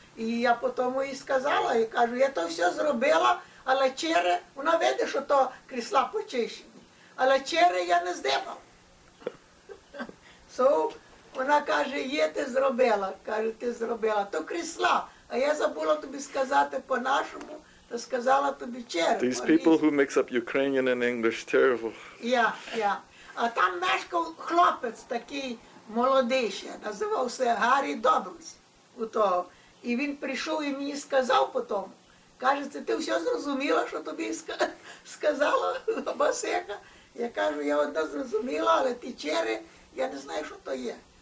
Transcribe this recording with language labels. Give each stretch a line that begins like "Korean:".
Ukrainian: І я потім їй сказала, і кажу, я то все зробила, але чери, вона видить, що то крісла почищені. Але чери я не здибав. Вона каже, є, ти зробила. Каже, ти зробила. То крісла. А я забула тобі сказати по-нашому, то сказала тобі чери.
English: These people who mix up Ukrainian and English, terrible.
Ukrainian: Я. А там мешкав хлопець такий молодий ще, називався Гаррі Доблс. У того. І він прийшов і мені сказав потім, каже, ти все зрозуміла, що тобі сказала Басека? Я кажу, я одне зрозуміла, але ті чери, я не знаю, що то є.